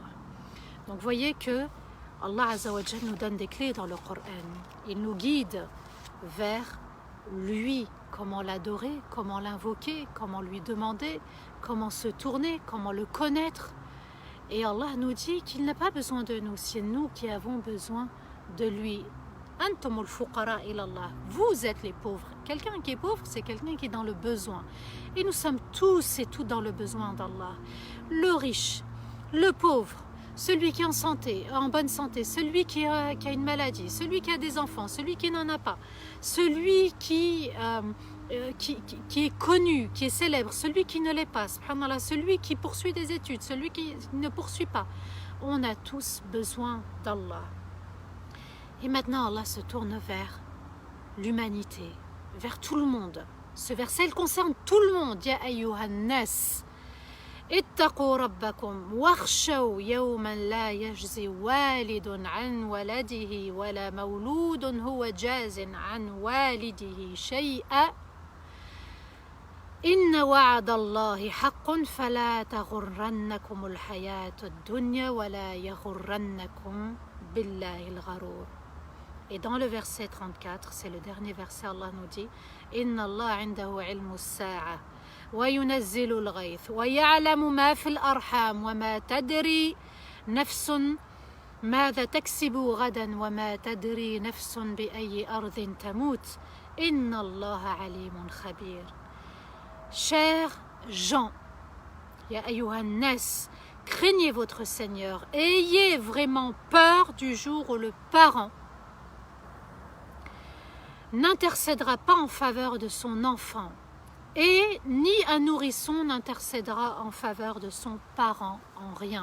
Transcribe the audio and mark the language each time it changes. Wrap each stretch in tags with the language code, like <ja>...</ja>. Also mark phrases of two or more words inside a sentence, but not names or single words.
<fr>Donc voyez que Allah</fr> <ar>عز وجل</ar> <fr>nous donne des clés dans le Coran. Il nous guide vers lui, comment l'adorer, comment l'invoquer, comment lui demander, comment se tourner, comment le connaître. Et Allah nous dit qu'il n'a pas besoin de nous, c'est nous qui avons besoin de lui.</fr> <ar>أنتم الفقراء إلى الله.</ar> <fr>Vous êtes les pauvres. Quelqu'un qui est pauvre, c'est quelqu'un qui est dans le besoin. Et nous sommes tous et toutes dans le besoin d'Allah. Le riche, le pauvre, celui qui est en santé, en bonne santé, celui qui a une maladie, celui qui a des enfants, celui qui n'en a pas, celui qui est connu, qui est célèbre, celui qui ne l'est pas, subhanallah, celui qui poursuit des études, celui qui ne poursuit pas. On a tous besoin d'Allah. Et maintenant, Allah se tourne vers l'humanité, vers tout le monde. Ce verset, il concerne tout le monde.</fr> <ar>يا أيها الناس اتقوا ربكم واخشوا يوما لا يجزي والد عن ولده ولا مولود هو جاز عن والده شيئا. إن وعد الله حق فلا تغرنكم الحياة الدنيا ولا يغرنكم بالله الغرور.</ar> <fr>Et dans le verset 34, c'est le dernier verset, Allah nous dit</fr> <ar>إن الله عنده علم الساعة وينزل الغيث ويعلم ما في الأرحام وما تدري نفس ماذا تكسب غدا وما تدري نفس بأي أرض تموت إن الله عليم خبير.</ar> <fr>Chers gens,</fr> <ar>يا أيها الناس,</ar> <fr>craignez votre Seigneur, ayez vraiment peur du jour où le parent n'intercédera pas en faveur de son enfant et ni un nourrisson n'intercédera en faveur de son parent en rien.</fr>